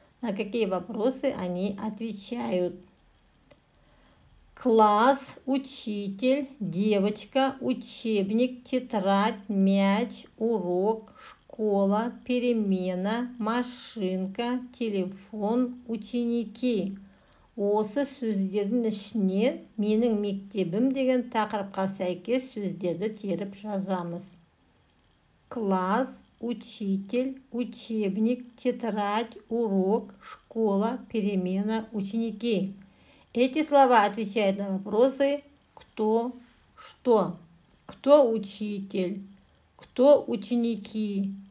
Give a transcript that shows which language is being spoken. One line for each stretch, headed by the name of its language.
Russian: На какие вопросы они отвечают? Класс, учитель, девочка, учебник, тетрадь, мяч, урок, школа, перемена, машинка, телефон, ученики.
Kazakh: Осы сөздердің ішіне менің мектебім деген тақырыпқа сәйкес сөздерді теріп жазамыз.
Russian: Класс, учитель, учебник, тетрадь, урок, школа, перемена, ученики. Эти слова отвечают на вопросы «кто», «что». Кто учитель? Кто ученики?